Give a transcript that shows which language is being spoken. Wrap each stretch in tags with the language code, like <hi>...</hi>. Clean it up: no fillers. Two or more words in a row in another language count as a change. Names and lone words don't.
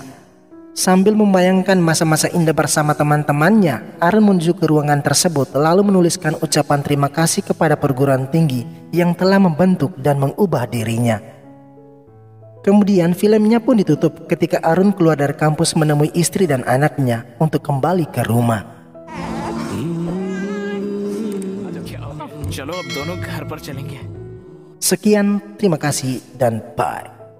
<id>Sambil membayangkan masa-masa indah bersama teman-temannya, Arun menuju ke ruangan tersebut lalu menuliskan ucapan terima kasih kepada perguruan tinggi yang telah membentuk dan mengubah dirinya. Kemudian filmnya pun ditutup ketika Arun keluar dari kampus menemui istri dan anaknya untuk kembali ke rumah.</id> <hi>चलो अब दोनों घर पर चलेंगे.</hi> <id>Sekian, terima kasih dan bye.</id>